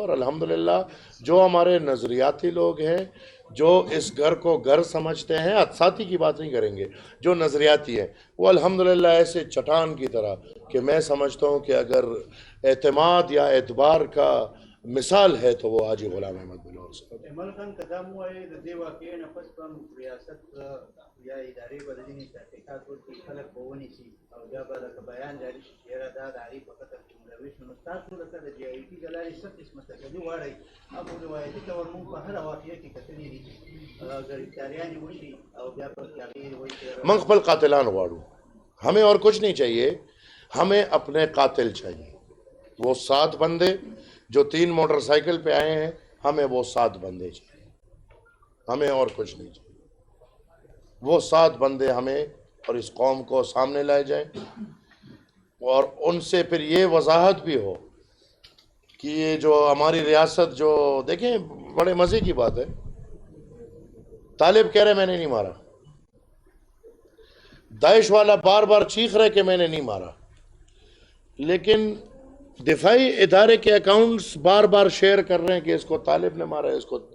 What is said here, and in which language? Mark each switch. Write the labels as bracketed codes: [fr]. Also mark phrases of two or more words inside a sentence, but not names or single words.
[ur] اور الحمدللہ جو ہمارے نظریاتی لوگ ہیں, جو اس گھر کو گھر سمجھتے ہیں, ساتھی کی بات نہیں کریں گے, جو نظریاتی ہیں, وہ الحمدللہ ایسے چٹان کی طرح کہ میں سمجھتا ہوں کہ اگر اعتماد یا اعتبار کا مثال ہے تو وہ حاجی غلام احمد بلور صاحب. [ps] جمال خان قدم وایي د دې واقعې نه پس په ریاست یا ادارې به د ځینې تحقیقات وکړي, خلک به ونیسي او بیا به لکه بیان جاري شي چې یاره دا د هغې په خطر کې ملوث نو ستاسو لکه د جي آی ټي د لارې څه قسمه تسلي غواړئ؟ اب روایتي طور موږ په هره واقعه کې کتلي دي ګرفتاریانې وشي او بیا په هغې وایي چې من خپل قاتلان غواړو, [ur] ہمیں اور کچھ نہیں چاہیے, ہمیں اپنے قاتل چاہیے. وہ 7 بندے جو 3 موٹر سائیکل پہ آئے ہیں, ہمیں وہ 7 بندے چاہیے, ہمیں اور کچھ نہیں چاہیے. وہ 7 بندے ہمیں اور اس قوم کو سامنے لائے جائیں, اور ان سے پھر یہ وضاحت بھی ہو کہ یہ جو ہماری ریاست, جو دیکھیں بڑے مزے کی بات ہے, طالب کہہ رہے میں نے نہیں مارا, داعش والا بار بار چیخ رہے کہ میں نے نہیں مارا, لیکن دفاعی ادارے کے اکاؤنٹس بار بار شیئر کر رہے ہیں کہ اس کو طالب نے مارا ہے, اس کو.